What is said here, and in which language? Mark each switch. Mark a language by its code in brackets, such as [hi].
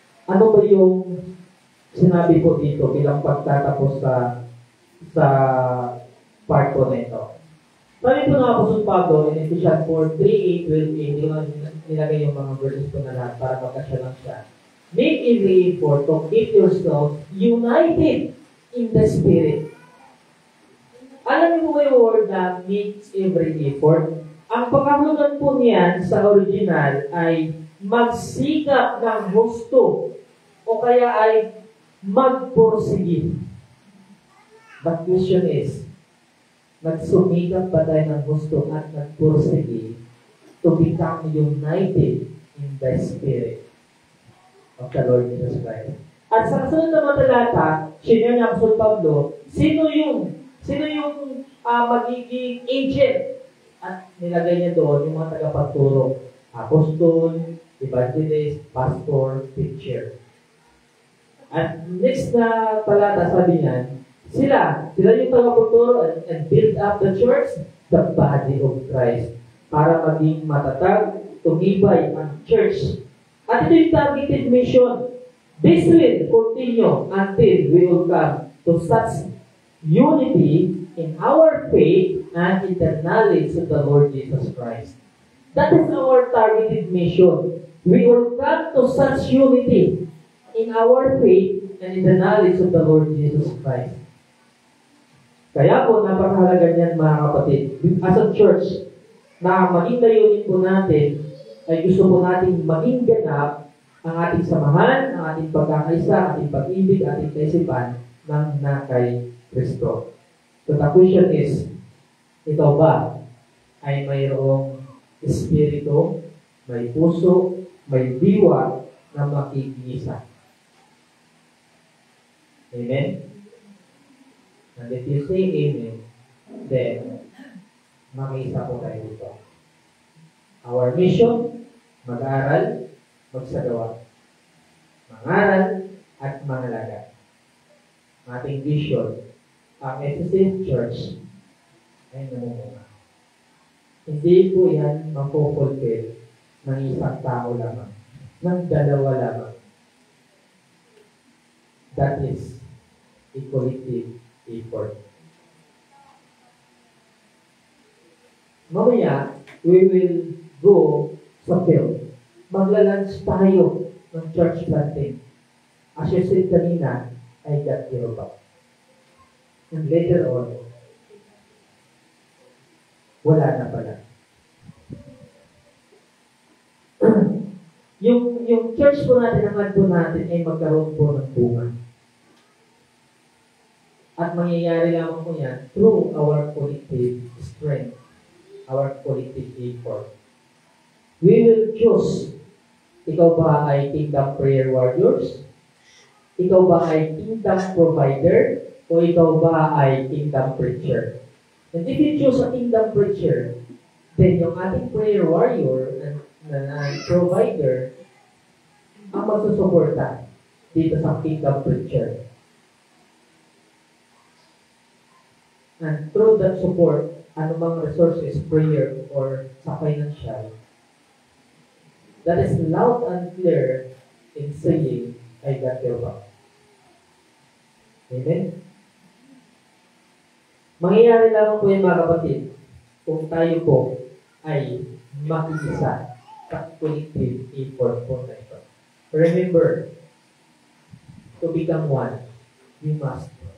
[tl] Ano ba yung sinabi ko dito bilang pagtatapos sa part ko na ito? Sabi po ng Apostol Pablo in Ephesians 4:3, 8, 12, nilagay yung mga verses ko na lahat para magkasya lang siya. [en] Make every effort to keep yourself united in the Spirit. [tl] Alam niyo po yung word na [en] make every effort? [tl] Ang pagkakulugan po niyan sa original ay magsikap ng husto o kaya ay magpursige. [en] But question is, [tl] nagsumikap ba tayo ng husto at nagpursige [en] to become united in the Spirit of the Lord Jesus Christ? [tl] At sa kasunod na mga talata, sinare ni Apostol Pablo, sino yung magiging agent? At nilagay niya doon yung mga tagapagturo. [en] Apostol, evangelist, pastor, teacher. [tl] At next na talata, sabi niya, sila yung tagapagturo [en] and build up the church, the body of Christ, [tl] para maging matatag, tumibay ang church. At ito yung targeted mission. [en] This will continue until we will come to such unity in our faith and in the knowledge of the Lord Jesus Christ. That is our targeted mission. We will come to such unity in our faith and in the knowledge of the Lord Jesus Christ. [tl] Kaya po, napakahalaga niyan mga kapatid. [en] As a church, [tl] na maging layunin po natin, ay gusto po natin maging ganap ang ating samahan, ang ating pagkakaisa, ating pag-ibig, ating kaisipan ng nakay Kristo. [en] So the question is, [tl] ikaw ba ay mayroong espiritu, may puso, may diwa na makikisa? [en] Amen? And if you say amen, then [tl] makisa po tayo dito. [en] Our mission, [tl] mag-aral, magsagawa. Mangaral at mangalaga. Ating vision, ang Ephesus Church ay namumunga. Hindi po yan mapupulfill ng isang tao lamang, ng dalawa lamang. [en] That is a collective effort. [tl] Mamaya, [en] we will go sa field. [tl] Maglalunch tayo ng church planting. [en] As you said kanina, I got your back. And later on, wala na pala. [tl] yung church po natin, ang ad po natin ay magkaroon po ng bunga. At mangyayari lamang po yan [en] through our collective strength, our collective effort. We will choose, [tl] ikaw ba ay kingdom prayer warriors? Ikaw ba ay kingdom provider? O ikaw ba ay kingdom preacher? [en] And if you choose a kingdom preacher, then yung ating prayer warrior and provider [tl] ang magsusuporta dito sa [en] kingdom preacher. And through that support, anumang resources, prayer, or sa financial, that is loud and clear in saying, I got your back. Amen? [tl] Mangyayari lamang po yan mga kapatid kung tayo po ay makikisa sa collective effort po na ito. [en] Remember, to become one, we must.